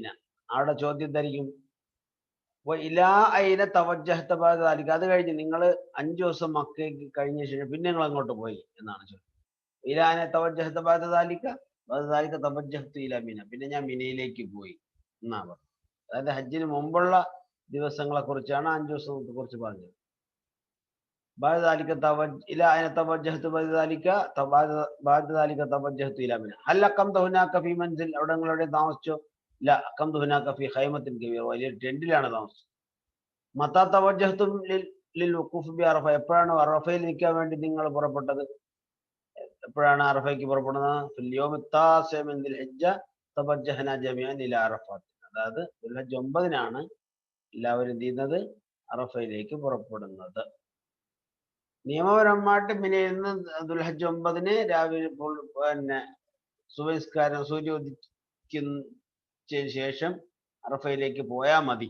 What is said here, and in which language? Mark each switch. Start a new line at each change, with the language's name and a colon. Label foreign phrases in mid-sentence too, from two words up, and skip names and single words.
Malayalam: അവിടെ ചോദ്യം ധരിക്കും
Arabic: إلى أين توجهت بعد ذلك,
Malayalam: അത് കഴിഞ്ഞ് നിങ്ങൾ 5 ദിവസം മക്കയ്ക്ക് കഴിഞ്ഞ ശേഷം പിന്നെ നിങ്ങൾ അങ്ങോട്ട് പോയി എന്നാണ് ചോദ്യം.
Arabic: إلى أين توجهت بعد ذلك توجهت إلى منى,
Malayalam: പിന്നെ ഞാൻ മിനയിലേക്ക് പോയി എന്നാ പറഞ്ഞത്. അതായത് ഹജ്ജിന് മുമ്പുള്ള ദിവസങ്ങളെ കുറിച്ചാണ് 5 ദിവസത്തെ കുറിച്ച് പറഞ്ഞത്.
Arabic: بعد ذلك إلى أين توجهت بعد ذلك توجهت إلى منى. هل أقمت هناك في منزل
Malayalam: അവിടെ നിങ്ങളുടെ താമസിച്ചോ?
Arabic: لا أقمت هناك في خيمة كبيرة,
Malayalam: വലിയ ടെന്റിലാണ് താമസിച്ചത്.
Arabic: متى توجهتم للوقوف بعرفة,
Malayalam: എപ്പോഴാണ് അറഫയിൽ നിൽക്കാൻ വേണ്ടി നിങ്ങൾ പുറപ്പെട്ടത്? എപ്പോഴാണ് അറഫയ്ക്ക് പുറപ്പെടുന്നത്?
Arabic: في اليوم التاسع من ذي الحجة توجهنا جميعا إلى عرفات.
Malayalam: അതായത് ദുൽഹജ്ജ് 9-നാണ് എല്ലാവരും എന്ത് ചെയ്യുന്നത്? അറഫയിലേക്ക് പുറപ്പെടുന്നത്. നിയമപരമായിട്ട് മിനയിൽ നിന്ന് ദുൽഹജ്ജ് 9-ന് രാവിലെ പിന്നെ സുബഹിസ്കാരം സൂര്യോദിക്കുന്നതിന് ശേഷം അറഫയിലേക്ക് പോയാൽ മതി.